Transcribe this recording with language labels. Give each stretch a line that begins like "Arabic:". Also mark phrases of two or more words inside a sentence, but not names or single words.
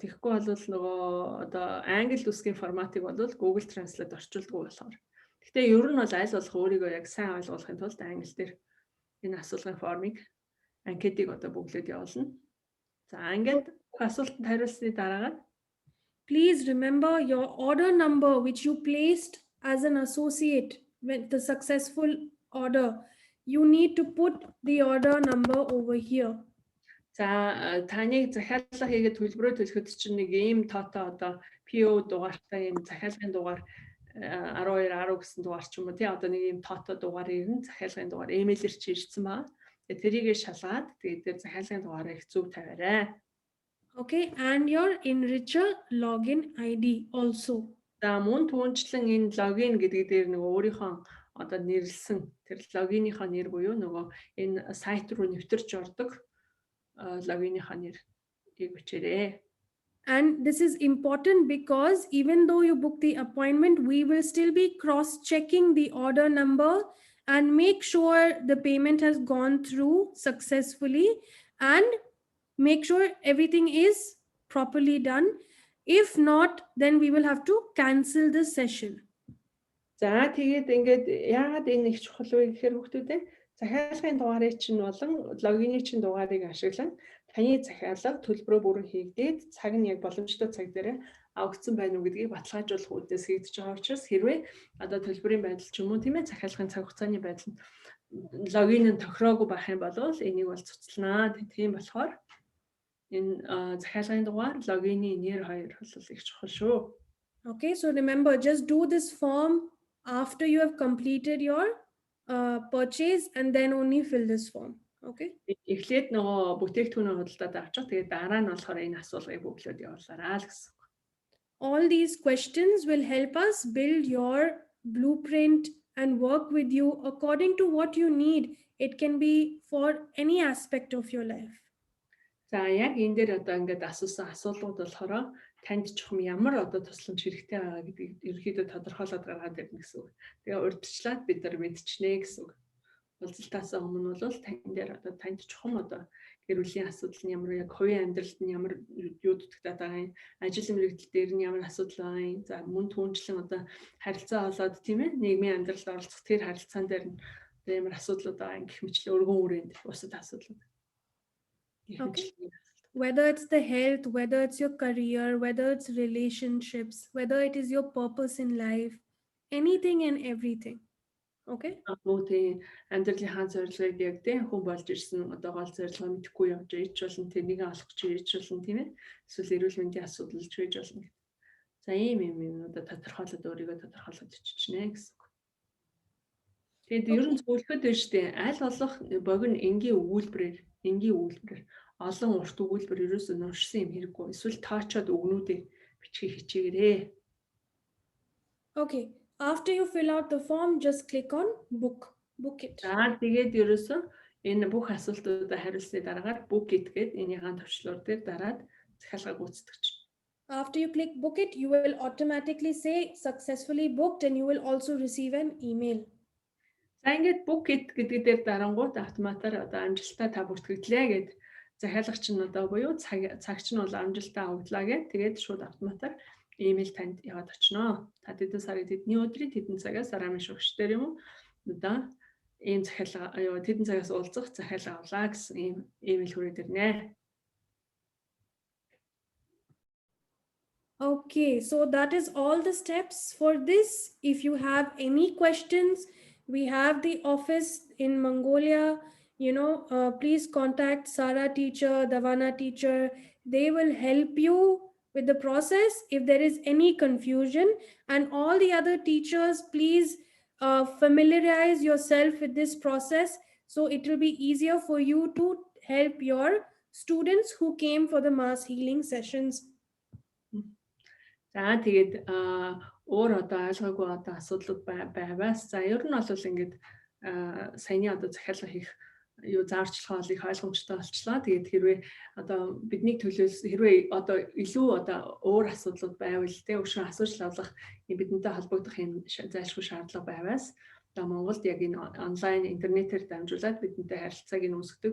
Mongolian: Тэгэхгүй бол нөгөө одоо англи үсгийн форматыг бол Google Translate орчуулдаг болохоор. Гэхдээ ер нь бол аль болох өөрийгөө яг сайн ойлгуулахын тулд англи дээр энэ асуулгын формыг анкетыг одоо бүглээд явуулна. За ингээд асуултанд хариулсны дараагаар
English: please remember your order number which you placed as an associate with the successful order. You need to put the order number over here.
Mongolian: За таныг захиалга хийгээд төлбөрөө төлөхөд чинь нэг ийм тоотой одоо PO дугаартай ийм захиалгын дугаар 12 10 гэсэн дугаар ч юм уу тий одоо нэг ийм тоотой дугаар ирнэ захиалгын дугаар имэйлээр чи ирсэн ба. Тэгээд тэрийгээ шалгаад тэгээд тэр захиалгын дугаарыг зөв тавиарай.
English: Okay, and your enricher login ID also.
Mongolian: За мөн түүнчлэн энэ логин гэдэг дээр нөгөө өөрийнхөө одоо нэрлсэн тэр логиныхоо нэр буюу нөгөө энэ сайт руу нэвтэрч ордог логиныхоо нэрийг бичээрэй.
English: And this is important because even though you book the appointment, we will still be cross-checking the order number and make sure the payment has gone through successfully and make sure everything is properly done. If not, then we will have to cancel the session.
Mongolian: За тэгээд ингээд яагаад энэ их чухал вэ гэхээр хүүхдүүдээ захиалгын дугаарыг чинь болон логины чинь дугаарыг ашиглан таны захиалга төлбөрөө бүрэн хийгдээд цаг нь яг боломжтой цаг дээр авагдсан байна уу гэдгийг баталгаажуулах үүднээс хийгдэж байгаа учраас хэрвээ одоо төлбөрийн байдал ч юм уу тийм ээ захиалгын цаг хугацааны байдал нь логин нь тохироогүй байх юм бол энийг бол цуцлнаа. Тийм болохоор энэ захиалгын дугаар логины нэр хоёр бол их чухал шүү.
English: Okay, so remember, just do this form after you have completed your purchase and then only fill this form. Okay.
Mongolian: Эхлээд нөгөө бүтээгдэхүүнээ худалдаад авчих. Тэгээд дараа нь болохоор энэ асуулгыг бүглөөд явуулаарай л гэсэн.
English: All these questions will help us build your blueprint and work with you according to what you need. It can be for any aspect of your life.
Mongolian: За яг энэ дээр одоо ингээд асуусан асуултууд болохоор танд чухам ямар одоо тусламж хэрэгтэй байгаа гэдгийг ерөнхийдөө тодорхойлоод гаргаад ирнэ гэсэн үг. Тэгээ урьдчилаад бид нар мэдчихнэ гэсэн үг. Уулзалтаас өмнө бол тань дээр одоо танд чухам одоо гэр бүлийн асуудал нь ямар, яг хувийн амьдралд нь ямар юу дутагдаад байгаа юм, ажил мэргэжил дээр нь ямар асуудал байгаа юм. За мөн түүнчлэн одоо харилцаа болоод тийм ээ нийгмийн амьдралд оролцох тэр харилцаан дээр нь одоо ямар асуудлууд байгаа юм гэх мэтлээ өргөн үрээнд бусад асуудлууд.
English: Okay. Whether it's the health, whether it's your career, whether it's relationships, whether it is your purpose in life, anything and everything. Okay.
Mongolian: Мөн амьдралын хаан зорилгыг яг тийм хүн болж ирсэн одоо гол зорилгоо мэдэхгүй явж ич болон тэрнийг олох гэж ич болон тийм ээ эсвэл эрүүл мэндийн асуудал ч байж болно. За ийм юмнуудаа тодорхойлоод өөрийгөө тодорхойлоод иччихнэ гэсэн. Тэгээд ер нь зөвлөхөд байна шүү дээ. Аль болох богино энгийн өгүүлбэрээр олон урт өгүүлбэр ерөөсөө нуршсан юм хэрэггүй. Эсвэл таачаад өгнүүдээ бичгийг хичээгээрэй.
English: Okay. After you fill out the form, just click on book it.
Mongolian: За тэгээд ерөөсөө энэ бүх асуултуудаа хариулсны дараагаар
English: book it
Mongolian: гэдэг энийхэн төвчлөр дээр дараад захиалгыг гүйцэтгэж.
English: After you click book it, you will automatically say successfully booked and you will also receive an email.
Mongolian: За ингээд
English: book it
Mongolian: гэдэг дээр дарангууд автоматар одоо амжилттай та бүртгэгдлээ гэд захиалагч нь одоо буюу цагч нь бол амжилттай авагдлаа гэд тэгээд шууд автоматар email танд яваад очно. Та тэдэн сарын тэдний өдрийн тэдэн цагаас арамын шугчдэр юм уу одоо ийм захиалга тэдэн цагаас уулзах захиалга авлаа гэсэн ийм email хүрээд ирнэ.
English: Okay, so that is all the steps for this. If you have any questions, we have the office in Mongolia. Please contact Sara teacher, Davana teacher. They will help you with the process if there is any confusion, and all the other teachers, please familiarize yourself with this process so it will be easier for you to help your students who came for the mass healing sessions.
Mongolian: За тэгээд өөр одоо ойлгоогүй одоо асуудлууд байваас за ер нь бол ингээд саяны одоо захиалга хийх юу зааварчилгаа олыг ойлгомжтой болчлаа. Тэгээд хэрвээ одоо бидний төлөөс хэрвээ одоо илүү одоо өөр асуудлууд байвал тэ өшөө асууж авлах бидэнтэй холбогдох юм зайлшгүй шаардлага байваас одоо Монголд яг энэ онлайн интернетээр дамжуулаад бидэнтэй харилцааг нь үүсгэдэг.